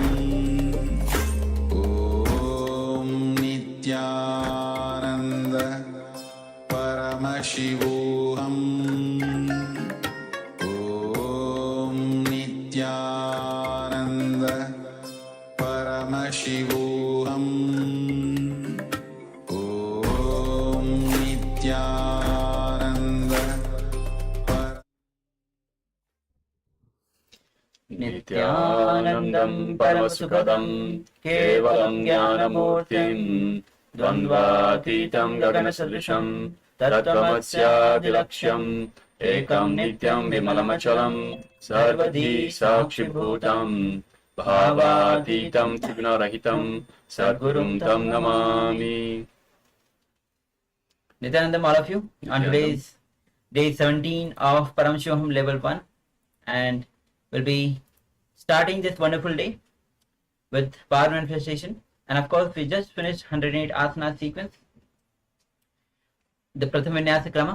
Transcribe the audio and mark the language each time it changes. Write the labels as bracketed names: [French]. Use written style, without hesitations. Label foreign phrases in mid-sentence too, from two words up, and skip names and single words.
[Sanskrit] ॐ नित्यानन्द परमशिवोऽहम्. ॐ नित्यानन्द परमशिवोऽहम्. ॐ नित्यानन्द नित्यानन्दं परमसुखदं केवलं ज्ञानमूर्तिं द्वन्द्वातीतं गगनसदृशं तत्त्वमस्यादिलक्ष्यम् एकं नित्यं विमलमचलं सर्वधी साक्षिभूतं भावातीतं त्रिगुणरहितं सद्गुरुं तं नमामि. [English] Nithyanandam, all of you, on today's day 17 of Paramashivoham Level 1, and we'll be starting this wonderful day with power manifestation. And of course, we just finished 108 asana sequence, the Pratham Vinyasa Krama.